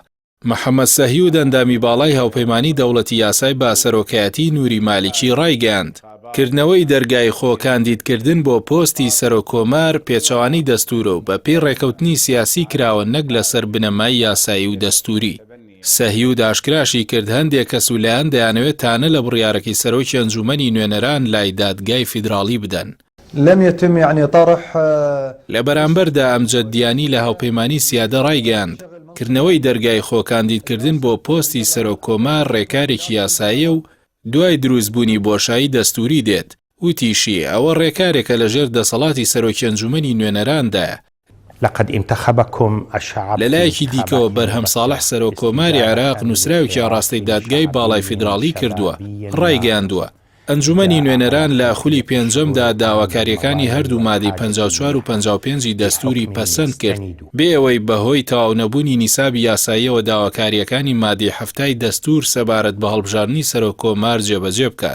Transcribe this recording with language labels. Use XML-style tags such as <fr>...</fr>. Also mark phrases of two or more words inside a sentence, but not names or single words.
<ckb>محەممەد سەهیود ئەندامی باڵای هاوپەیمانی دەوڵەتی یاسای با سەرۆکایەتی نووری مالیکی ڕایگەاند کردنەوەی دەرگای خۆکاندیدکردن بۆ پۆستی سەرۆکۆمار پێچەوانی دەستورە و بە پێی ڕێکەوتنی سیاسی کراوە نەک لەسەر بنەمای یاسایی و دەستوری. سەهیود ئاشکراشی کرد هەندێک کەس و لایەن دەیانەوێت تانە لە بڕیارەکەی سەرۆکی ئەنجومەنی نوێنەران لای دادگای فیدراڵی بدەن.</ckb> <ar>لم يتم يعني طرح</ar> <ckb>لە بەرامبەردا ئەم جەددیانی لە هاوپەیمانی سیادە ڕایگەاند کردنەوەی دەرگای خۆکاندیدکردن بۆ پۆستی سەرۆکۆمار ڕێکارێکی یاساییە و دوای دروستبوونی بۆشایی دەستوری دێت. وتیشی ئەوە ڕێکارێکە لەژێر دەسەڵاتی سەرۆکی ئەنجومەنی نوێنەراندایە.</ckb> <ar>لقد انتخبكم الشعب.</ar> <ckb>لەلایەکی دیکەوە بەرهەم ساڵح سەرۆکۆماری عێراق نووسراوێکی ئاڕاستەی دادگای باڵای فیدراڵی کردووە ڕایگەاندووە ئەنجومەنی نوێنەران لە خولی پێنجەمدا داواکاریەکانی هەردوو مادەی 54 و 55 دەستوری پەسەند کرد بێ ئەوەی بەهۆی تەواونەبوونی نیسابی یاساییەوە داواکاریەکانی مادەی 7 دەستور سەبارەت بە هەڵبژاردننی سەرۆکۆمار جێبەجێ بکات.</ckb>